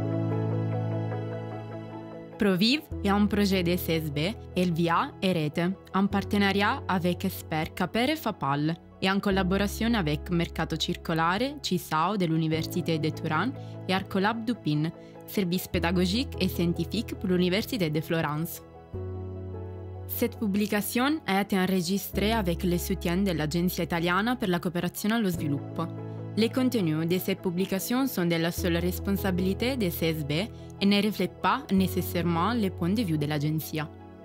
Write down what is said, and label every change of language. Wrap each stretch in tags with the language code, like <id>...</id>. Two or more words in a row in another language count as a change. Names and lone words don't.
<fr>Provive est un projet de CSB, Elvia et Rete, en partenariat avec Esper Capere Fapal et en collaboration avec Mercato Circolare, CISAO de l'Université de Turin et Arcolab Dupin, service pédagogique et scientifique pour l'Université de Florence. Cette publication a été enregistrée avec le soutien de l'Agenzia Italiana per la Cooperazione allo Sviluppo. Les contenus de cette publication sont de la seule responsabilité de CSB et ne reflètent pas nécessairement les points de vue de l'agenzia.</fr>